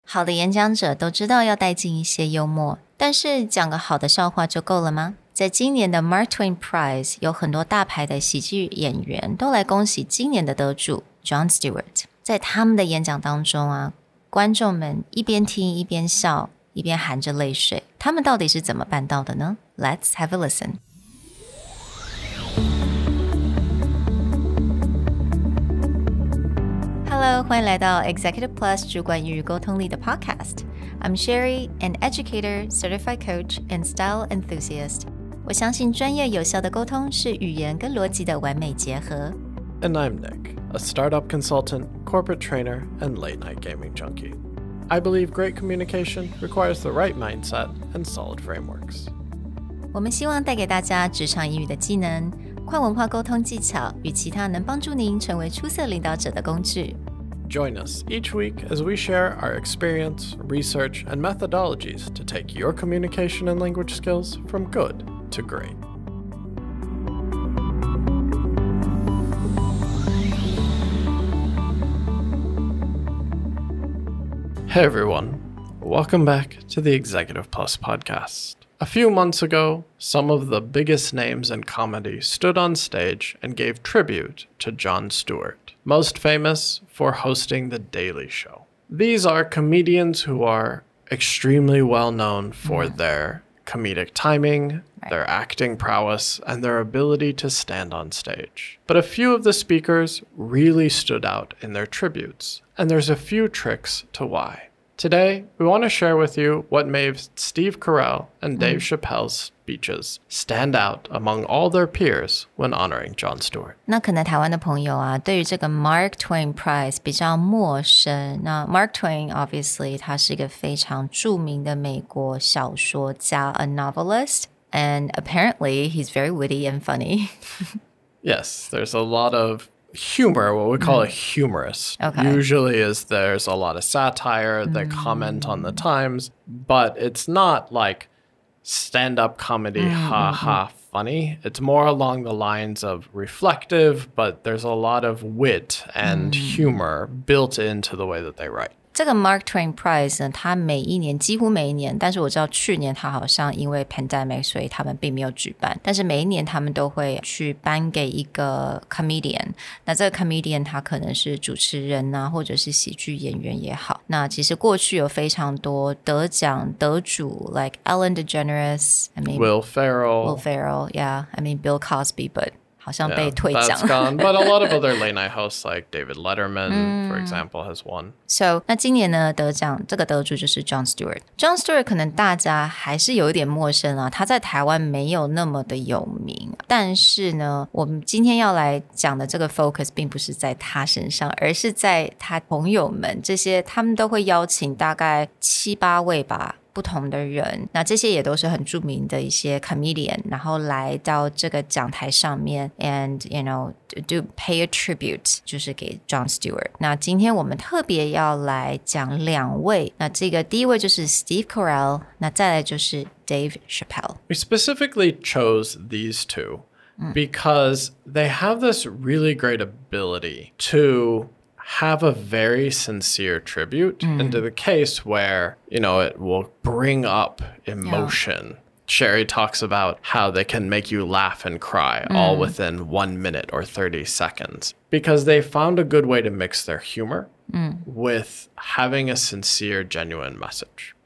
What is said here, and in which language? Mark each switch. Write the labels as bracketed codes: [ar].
[zh] 好的演讲者都知道要带进一些幽默，但是讲个好的笑话就够了吗？在今年的 Mark Twain Prize 有很多大牌的喜剧演员都来恭喜今年的得主 Jon Stewart。在他们的演讲当中啊，观众们一边听一边笑，一边含着泪水，他们到底是怎么办到的呢？ [en] Let's have a listen。Hello， [zh] 欢迎来到 [en] Executive Plus [zh] 主管与沟通力的 [en] Podcast。I'm Sherry, an educator, certified coach, and style enthusiast. [zh] 我相信专业有效的沟通是语言跟逻辑的完美结合。 [en] And I'm Nick, a startup consultant, corporate trainer, and late-night gaming junkie. I believe great communication requires the right mindset and solid frameworks. [zh] 我们希望带给大家职场英语的技能、跨文化沟通技巧与其他能帮助您成为出色领导者的工具。 [en] Join us each week as we share our experience, research, and methodologies to take your communication and language skills from good to great. Hey everyone, welcome back to the Executive Plus podcast. A few months ago, some of the biggest names in comedy stood on stage and gave tribute to Jon Stewart, most famous for hosting The Daily Show. These are comedians who are extremely well known for their comedic timing, their acting prowess, and their ability to stand on stage. But a few of the speakers really stood out in their tributes, and there's a few tricks to why. Today, we want to share with you what made Steve Carell and Dave Chappelle's speeches stand out among all their peers when honoring Jon Stewart. [zh] 那可能台湾的朋友啊，对于这个 Mark Twain Prize 比较陌生。那 [en] Mark Twain obviously [zh] 他是一个非常著名的美国小说家 [en] ，a novelist, and apparently he's very witty and funny. Yes, there's a lot of humor, what we call a humorist. Okay. Usually there's a lot of satire, they comment on the times, but it's not like stand-up comedy, ha-ha, funny. It's more along the lines of reflective, but there's a lot of wit and humor built into the way that they write. [zh] 这个 Mark Twain Prize 呢，它几乎每一年，但是我知道去年它好像因为 pandemic， 所以他们并没有举办。但是每一年他们都会去颁给一个 comedian， 那这个 comedian 他可能是主持人啊，或者是喜剧演员也好。那其实过去有非常多得奖得主 ， [en] like Ellen DeGeneres, Will Ferrell, yeah, Bill Cosby, but [zh] 好像被退奖。 [en] That's gone. But a lot of other late night hosts like David Letterman, for example, has won. So, [zh] 那今年呢得奖这个得主就是 Jon Stewart。Jon Stewart 可能大家还是有一点陌生啊，他在台湾没有那么的有名。但是呢，我们今天要来讲的这个 focus 并不是在他身上，而是在他朋友们这些，他们都会邀请大概7、8位吧。不同的人，那这些也都是很著名的一些 comedian， 然后来到这个讲台上面 [en] and do pay a tribute， [zh] 就是给 Jon Stewart。那今天我们特别要来讲2位，那这个第一位就是 Steve Carell， 那再来就是 Dave Chappelle。 [en] We specifically chose these two because they have this really great ability to have a very sincere tribute into the case where, it will bring up emotion. Yeah. Sherry talks about how they can make you laugh and cry all within 1 minute or 30 seconds because they found a good way to mix their humor with having a sincere, genuine message.